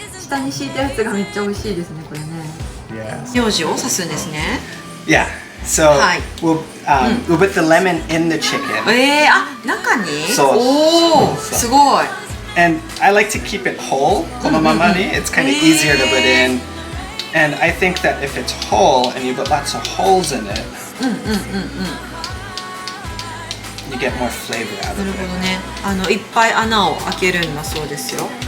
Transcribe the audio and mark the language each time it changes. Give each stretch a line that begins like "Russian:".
Japanese: 下に敷いたやつがめっちゃ美味しいですねこれね。
English: Yeah. 名字を刺すんですね。 Yeah. So Hi. we'll put the lemon in the chicken.
Japanese: 中に？そうおお、すごい。
English: And I like to keep it whole.
Japanese: このままに
English: it's kind of easier to put in. And I think that if it's whole and you put lots of holes in it, you get more flavor out
Japanese: な
English: of
Japanese: る
English: it.
Japanese: ほどね。いっぱい穴を開けるんだそうですよ。